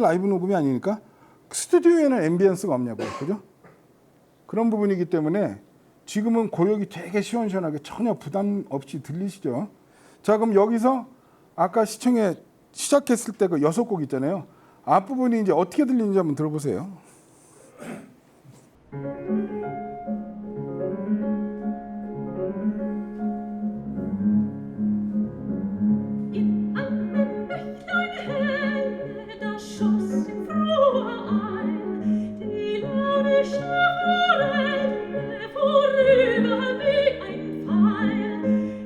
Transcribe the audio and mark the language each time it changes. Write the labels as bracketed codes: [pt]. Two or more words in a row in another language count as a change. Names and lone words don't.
[ko] 라이브 녹음이 아니니까 스튜디오에는 앰비언스가 없냐고요. 그죠? 그런 부분이기 때문에 지금은 고역이 되게 시원시원하게 전혀 부담 없이 들리시죠? 자, 그럼 여기서 아까 시청에 시작했을 때 그 6곡 있잖아요. 앞부분이 이제 어떻게 들리는지 한번 들어보세요. [de] In einem Nächtlein helle, da schoss im frohe Ei die launische Forelle vorüber wie ein Pfeil.